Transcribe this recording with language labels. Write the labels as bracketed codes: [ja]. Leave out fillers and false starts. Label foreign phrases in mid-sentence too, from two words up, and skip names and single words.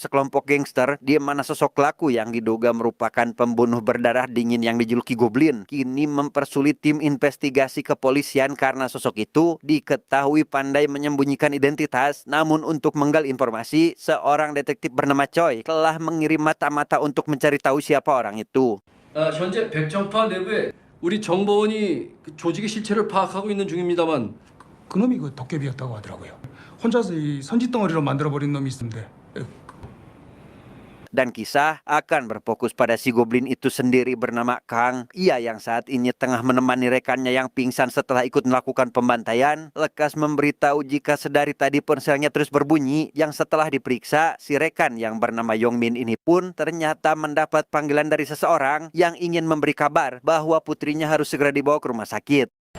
[id] sekelompok gangster di mana sosok pelaku yang diduga merupakan pembunuh berdarah dingin yang dijuluki Goblin kini mempersulit tim investigasi kepolisian karena sosok itu diketahui pandai menyembunyikan identitas. Namun untuk menggali informasi, seorang detektif bernama Choi telah mengirim mata-mata untuk mencari tahu siapa orang itu. [ko] 현재 백정파 내부에 우리 정보원이 그 조직의 실체를 파악하고 있는 중입니다만 그놈이 그 도깨비였다고 하더라고요. 혼자서 이 선짓덩어리로 만들어버린 놈이 있는데 [id] Dan kisah akan berfokus pada si Goblin itu sendiri bernama Kang. Ia yang saat ini tengah menemani rekannya yang pingsan setelah ikut melakukan pembantaian. Lekas memberitahu jika sedari tadi ponselnya terus berbunyi. Yang setelah diperiksa, si rekan yang bernama Yongmin ini pun ternyata mendapat panggilan dari seseorang yang ingin memberi kabar bahwa putrinya harus segera dibawa ke rumah sakit.